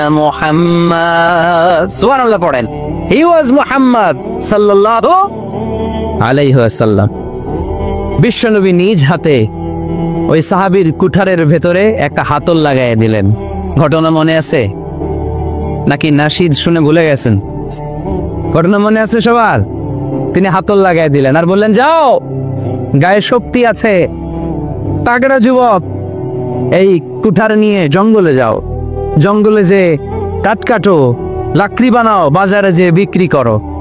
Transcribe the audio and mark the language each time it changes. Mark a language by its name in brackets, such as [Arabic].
[Bangla] Muhammad, সুবহানাল্লাহ পড়েন। [English] He was Muhammad sallallahu alayhi wasallam. [Bangla] বিশ্বনবী নিজ হাতে ওই সাহাবীর কুঠারের ভেতরে একটা হাতল লাগাই দিলেন। ঘটনা মনে আছে নাকি নাশিদ শুনে ভুলে গেছেন? ঘটনা মনে আছে সবার? তিনি হাতল লাগাই দিলেন আর বললেন, যাও, গায়ে শক্তি আছে, তাগড়া যুবক, এই কুঠার নিয়ে জঙ্গলে যাও, জঙ্গলে যে কাঠ কাটো, লাকড়ি বানাও, বাজারে যে বিক্রি করো।